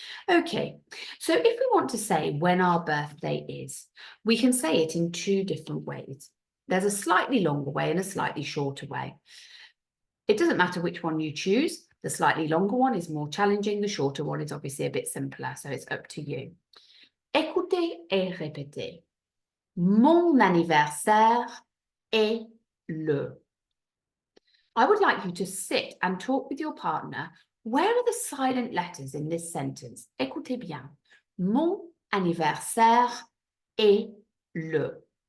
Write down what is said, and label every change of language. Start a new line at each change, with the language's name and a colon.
English: Okay, so if we want to say when our birthday is, we can say it in two different ways. There's a slightly longer way and a slightly shorter way. It doesn't matter which one you choose. The slightly longer one is more challenging. The shorter one is obviously a bit simpler, so it's up to you.
French: Écoutez et répétez. Mon anniversaire est le.
English: I would like you to sit and talk with your partner. Where are the silent letters in this sentence?
French: Écoutez bien. Mon anniversaire est le.